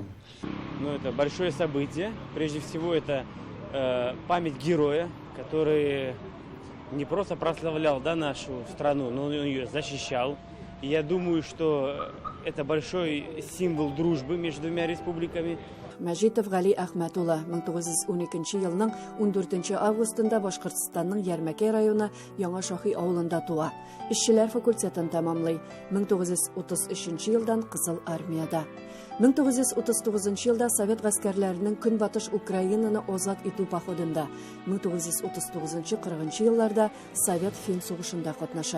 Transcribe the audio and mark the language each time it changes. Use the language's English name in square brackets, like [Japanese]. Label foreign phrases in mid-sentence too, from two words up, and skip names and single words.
[Russian] Ну, это большое событие. Прежде всего, это память героя, который не просто прославлял нашу страну, но он ее защищал. И я думаю, что это большой символ дружбы между двумя республиками. [Tatar] Мәҗитов Гали Әхмәтулла 1912 елның 14 августында Башкортстанның Ярмәкәй районы Яңа Шахи авылында туа. Эшчеләр факультетын тәмамлый. 1933 елдан Кызыл армияда. 1939 елда Совет гаскәрләренең Көнбатыш Украинаны азат итү походында, 1939-40 елларда Совет-Фин сугышында катнаша.